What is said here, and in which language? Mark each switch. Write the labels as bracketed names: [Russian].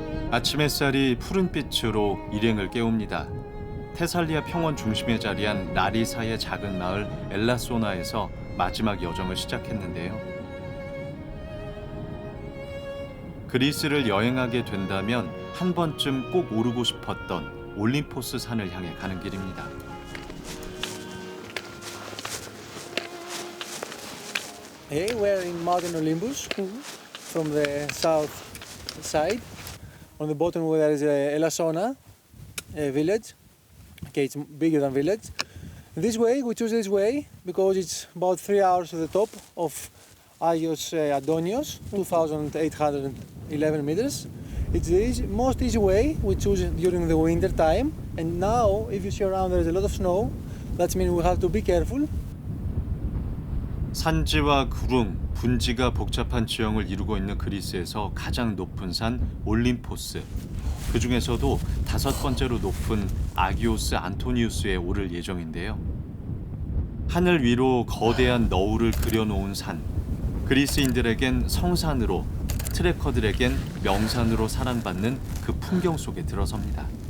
[Korean] 아침 햇살이 푸른빛으로 일행을 깨웁니다. 테살리아 평원 중심에 자리한 라리사의 작은 마을 엘라소나에서 마지막 여정을 시작했는데요. 그리스를 여행하게 된다면 한 번쯤 꼭 오르고 싶었던 올림포스 산을 향해 가는 길입니다. [English] Hey, we're in Mountain Olympus from the south side. On the bottom where there is Elasona, a village. Okay, it's bigger than village. This way, we choose this way because it's about 3 hours to the top of Agios Adonios, 2,811 meters. It's the most easy way we choose during the winter time. And now, if you see around, there is a lot of snow. That means we have to be careful. [Korean] 산지와 구름, 분지가 복잡한 지형을 이루고 있는 그리스에서 가장 높은 산 올림포스. 그 중에서도 5번째로 높은 아기오스 안토니우스에 오를 예정인데요. 하늘 위로 거대한 너울을 그려놓은 산. 그리스인들에겐 성산으로, 트레커들에겐 명산으로 사랑받는 그 풍경 속에 들어섭니다.